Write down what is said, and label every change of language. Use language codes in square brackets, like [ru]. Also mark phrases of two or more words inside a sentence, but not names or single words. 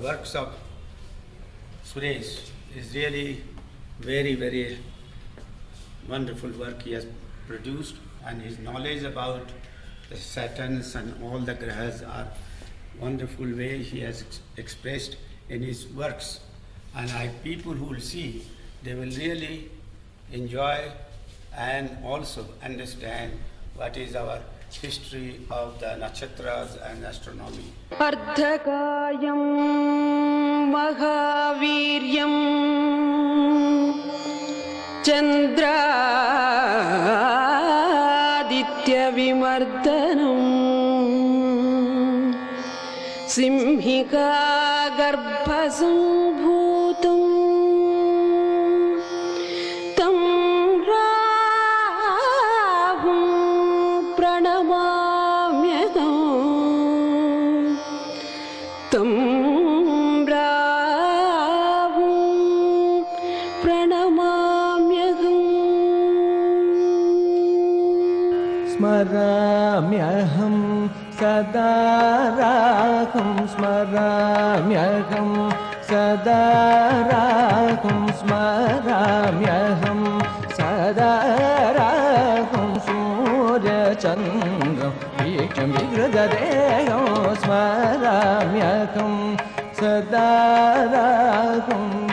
[en] works of Suresh is really very, very wonderful work he has produced, and his knowledge about the Saturns and all the grahas are wonderful way he has expressed in his works. And people who will see, they will really enjoy and also understand what is our history of the nakshatras and astronomy. [sa] Ardhakayam Mahaviryam Chandraditya Vimardanam Simhika Garbhasambhutam Tam Rahum Pranamamyaham Tam Rahum Pranamamyaham Smaramyaham Sada Rahum Smaramyaham Sada Rahum Smaramyaham Sada Rahum Surya Chandram Vikram Vigradadeham Smaramyaham Sada Rahum